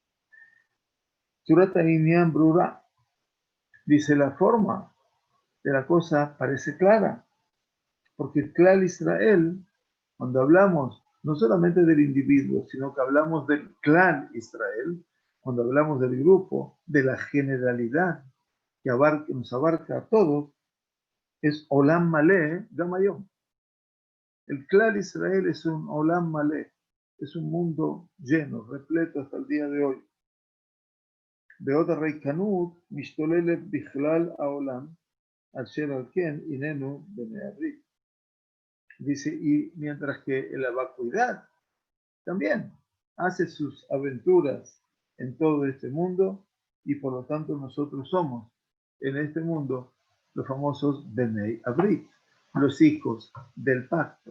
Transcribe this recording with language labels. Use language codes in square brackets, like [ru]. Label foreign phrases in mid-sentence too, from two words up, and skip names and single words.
[he] צורת הענין ברורה [es] dice: la forma de la cosa parece clara, porque el clan Israel, cuando hablamos no solamente del individuo, sino que hablamos del clan Israel, cuando hablamos del grupo, de la generalidad que nos abarca a todos, es [he] עולם מלא גם היום. [es] El clan Israel es un [he] עולם מלא, [es] es un mundo lleno, repleto hasta el día de hoy. [he] בעוד הריקנות משתוללת בכלל העולם, אשר על כן הננו בני הברית. [es] Dice, y mientras que la vacuidad también hace sus aventuras en todo este mundo, y por lo tanto nosotros somos en este mundo los famosos [he] בני הברית, [es] los hijos del pacto.